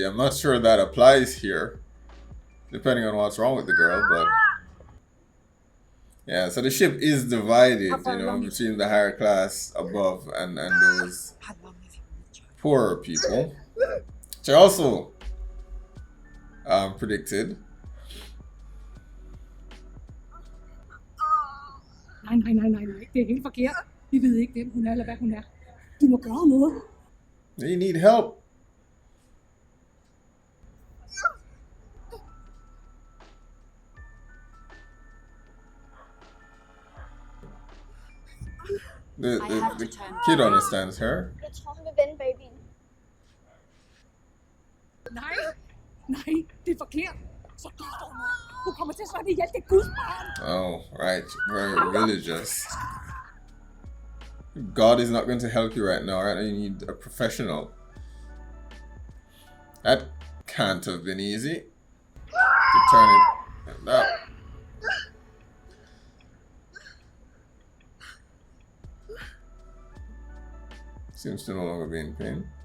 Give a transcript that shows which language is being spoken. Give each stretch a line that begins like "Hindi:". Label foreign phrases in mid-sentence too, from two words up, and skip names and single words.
English: I'm not sure that applies here, depending on what's wrong with the girl. But yeah, so the ship is divided, you know, between the higher class above and those How long have you been with Joe? poorer people, which I also predicted.
Danish: Nej. Det er helt forkert. Vi ved ikke, hvem hun er eller hvad hun er. Du må gøre noget.
English: They need help. The kid understands her.
Danish: Jeg tror, hun vil vende babyen. Nej, det er forkert. Så gør du noget. Hun kommer til at slå det ihjel. Det er Guds barn.
English: Oh, right. Very religious. God is not going to help you right now, right? You need a professional. That can't have been easy. To turn it up. Seems to no longer be in pain.